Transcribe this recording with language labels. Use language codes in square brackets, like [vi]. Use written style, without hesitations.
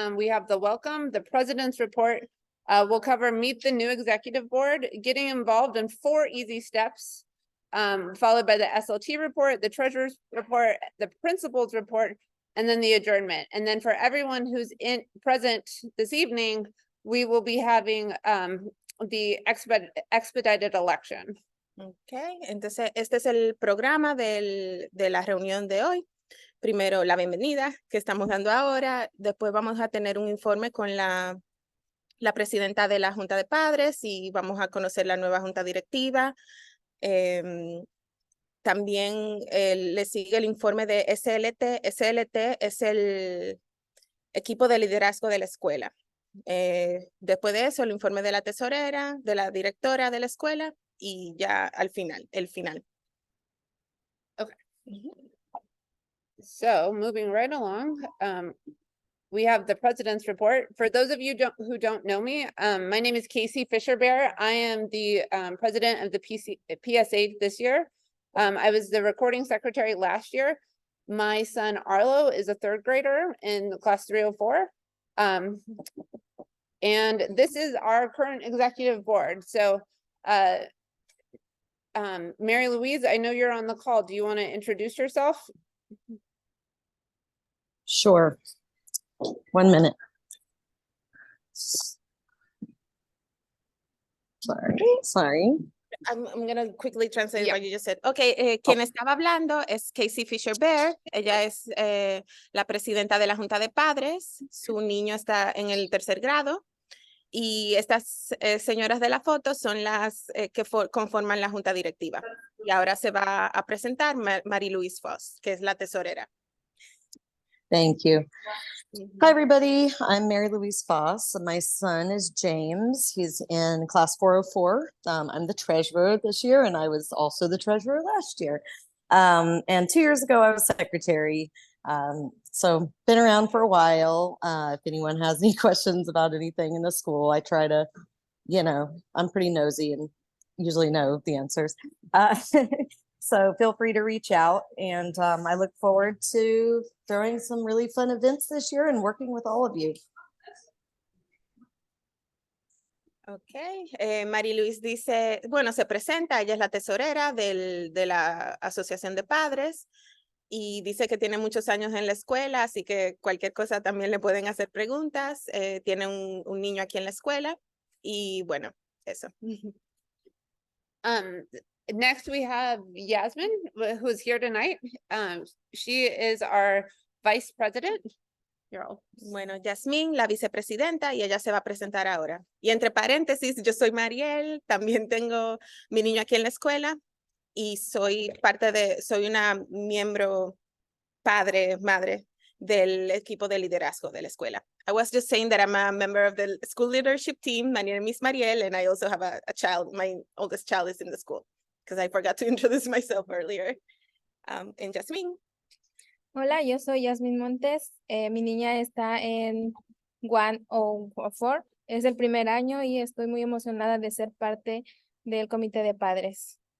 [en] We have the welcome, the president's report. We'll cover meet the new executive board, getting involved in 4 easy steps, followed by the SLT report, the treasurer's report, the principal's report, and then the adjournment. And then for everyone who's present this evening, we will be having the expedited election. [es] Ok, entonces este es el programa de la reunión de hoy. Primero, la bienvenida que estamos dando ahora. Después vamos a tener un informe con la presidenta de la Junta de Padres y vamos a conocer la nueva Junta Directiva. También le sigue el informe de SLT. SLT es el equipo de liderazgo de la escuela. Después de eso, el informe de la tesorera, de la directora de la escuela y ya al final, el final. [en] Okay. So moving right along, we have the president's report. For those of you who don't know me, my name is Casey Fisher-Bear. I am the president of the PSA this year. I was the recording secretary last year. My son Arlo is a 3rd grader in class 304. And this is our current executive board. So Mary Louise, I know you're on the call. Do you want to introduce yourself? Sure. 1 minute. Sorry. I'm going to quickly translate what you just said. [es] Okay, quien estaba hablando es Casey Fisher-Bear. Ella es la presidenta de la Junta de Padres. Su niño está en el 3er grado. Y estas señoras de la foto son las que conforman la Junta Directiva. Y ahora se va a presentar Mary Louise Foss, que es la tesorera. [en] Thank you. Hi, everybody. I'm Mary Louise Foss. My son is James. He's in class 404. I'm the treasurer this year, and I was also the treasurer last year. And 2 years ago, I was secretary. So been around for a while. If anyone has any questions about anything in the school, I try to, I'm pretty nosy and usually know the answers. So feel free to reach out, and I look forward to throwing some really fun events this year and working with all of you. [es] Ok, Mary Louise dice, bueno, se presenta, ella es la tesorera de la Asociación de Padres y dice que tiene muchos años en la escuela, así que cualquier cosa también le pueden hacer preguntas. Tiene un niño aquí en la escuela y bueno, eso. [en] Next we have Yasmin, who's here tonight. She is our vice president. [es] Bueno, Yasmín, la vicepresidenta, y ella se va a presentar ahora. Y entre paréntesis, yo soy Mariel, también tengo mi niño aquí en la escuela y soy una miembro madre del equipo de liderazgo de la escuela. [en] I was just saying that I'm a member of the school leadership team. My name is Mariel, and I also have a child. My oldest child is in the school, because I forgot to introduce myself earlier. And Yasmín. [es] Hola, yo soy Yasmin Montes. Mi niña está en 104. Es el primer año y estoy muy emocionada de ser parte del comité de padres.